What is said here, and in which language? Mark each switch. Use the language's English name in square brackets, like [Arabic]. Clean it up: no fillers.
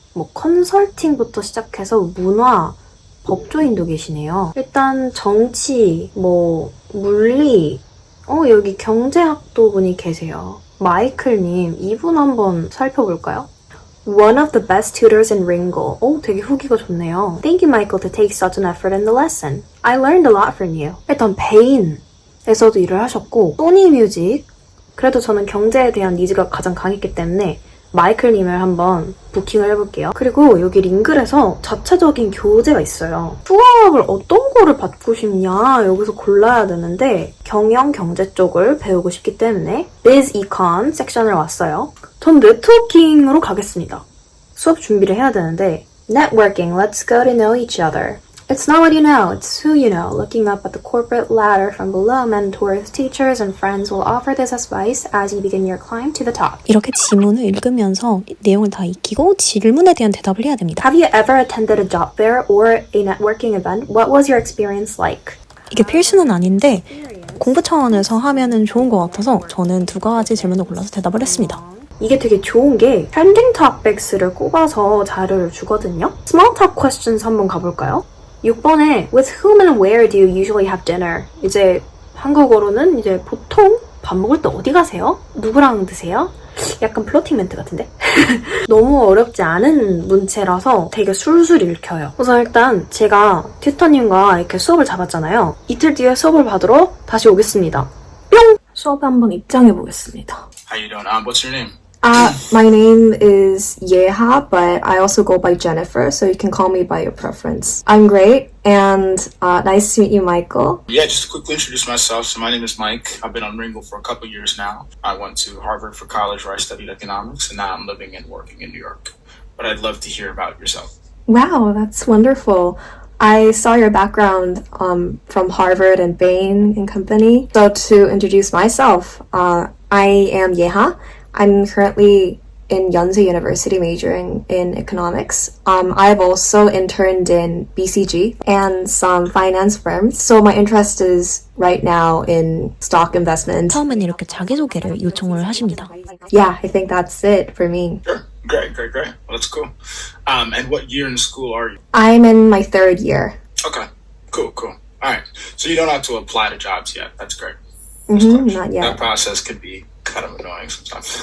[Korean] 뭐 컨설팅부터 시작해서 문화, 법조인도 계시네요. 일단 정치, 뭐 물리, 여기 경제학도 분이 계세요. 마이클님, 이분 한번 살펴볼까요? [English] One of the best tutors in Ringo. [Korean] 되게 후기가 좋네요. [English] Thank you, Michael, to take such an effort in the lesson. I learned a lot from you. [Korean] 일단 베인에서도 일을 하셨고 소니 뮤직. 그래도 저는 경제에 대한 니즈가 가장 강했기 때문에 마이클님을 한번 부킹을 해볼게요. 그리고 여기 링글에서 자체적인 교재가 있어요. 수학을 어떤 거를 받고 싶냐 여기서 골라야 되는데 경영 경제 쪽을 배우고 싶기 때문에 Biz Econ 섹션을 왔어요. 전 네트워킹으로 가겠습니다. 수업 준비를 해야 되는데 [English] Networking, let's go to know each other. It's not what you know, it's who you know. Looking up at the corporate ladder from below, mentors, teachers, and friends will offer this advice as you begin your climb to the top. [Korean] 이렇게 지문을 읽으면서 내용을 다 익히고 질문에 대한 대답을 해야 됩니다. [English] Have you ever attended a job fair or a networking event? What was your experience like? [Korean] 이게 필수는 아닌데 공부 차원에서 하면은 좋은 것 같아서 저는 두 가지 질문을 골라서 대답을 했습니다. 이게 되게 좋은 게 trending topics를 꼽아서 자료를 주거든요. [English] Small talk questions [Korean] 한번 가볼까요? 6번에 [English] With whom and where do you usually have dinner? [Korean] 이제 한국어로는 이제 보통 밥 먹을 때 어디 가세요? 누구랑 드세요? 약간 플로팅 멘트 같은데? 너무 어렵지 않은 문체라서 되게 술술 읽혀요. 우선 일단 제가 튜터님과 이렇게 수업을 잡았잖아요. 이틀 뒤에 수업을 받으러 다시 오겠습니다. 뿅! 수업에 한번 입장해 보겠습니다. [English] how you doing? What's your name? My name is Yeha, but I also go by Jennifer, so you can call me by your preference. I'm great, and nice to meet you, Michael. Yeah, just to quickly introduce myself. So my name is Mike. I've been on Ringo for a couple years now. I went to Harvard for college where I studied economics, and now I'm living and working in New York. But I'd love to hear about yourself. Wow, that's wonderful. I saw your background from Harvard and Bain and Company. So to introduce myself, I am Yeha. I'm currently in Yonsei University majoring in economics. I've also interned in BCG and some finance firms. So my interest is right now in stock investment. [Korean] 처음에는 이렇게 자기소개를 요청을 하십니다. [English] Yeah, I think that's it for me. Sure. Great. Well, that's cool. And what year in school are you? I'm in my third year. Okay. Cool. All right. So you don't have to apply to jobs yet. That's great. Not yet. That process could be kind of annoying sometimes.